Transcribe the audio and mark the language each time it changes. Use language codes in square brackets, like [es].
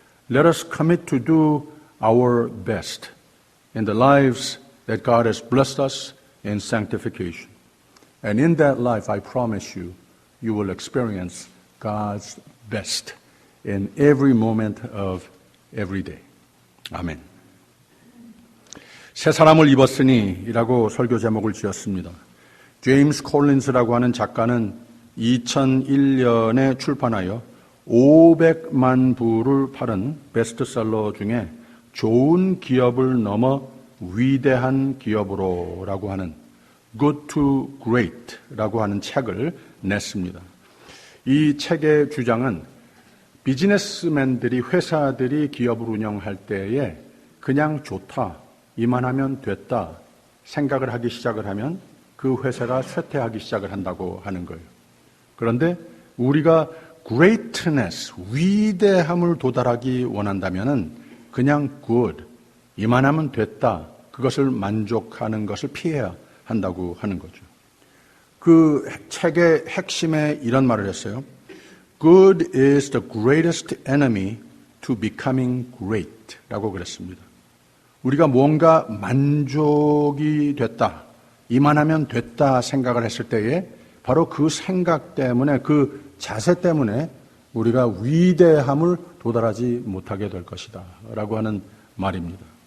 [en] Let us commit to do our best in the lives that God has blessed us in sanctification. And in that life, I promise you, you will experience God's best in every moment of every day. [ko] 아멘. 새 사람을 입었으니 이라고 설교 제목을 지었습니다. 제임스 콜린스라고 하는 작가는 2001년에 출판하여 500만 부를 팔은 베스트셀러 중에 좋은 기업을 넘어 위대한 기업으로라고 하는 Good to Great라고 하는 책을 냈습니다. 이 책의 주장은 비즈니스맨들이 회사들이 기업을 운영할 때에 그냥 좋다, 이만하면 됐다 생각을 하기 시작을 하면 그 회사가 쇠퇴하기 시작을 한다고 하는 거예요. 그런데 우리가 greatness, 위대함을 도달하기 원한다면은 그냥 good, 이만하면 됐다, 그것을 만족하는 것을 피해야 한다고 하는 거죠. 그 책의 핵심에 이런 말을 했어요. [en] Good is the greatest enemy to becoming great [ko] 라고 그랬습니다. 우리가 뭔가 만족이 됐다, 이만하면 됐다 생각을 했을 때에 바로 그 생각 때문에, 그 자세 때문에 우리가 위대함을 도달하지 못하게 될 것이다 라고 하는 말입니다.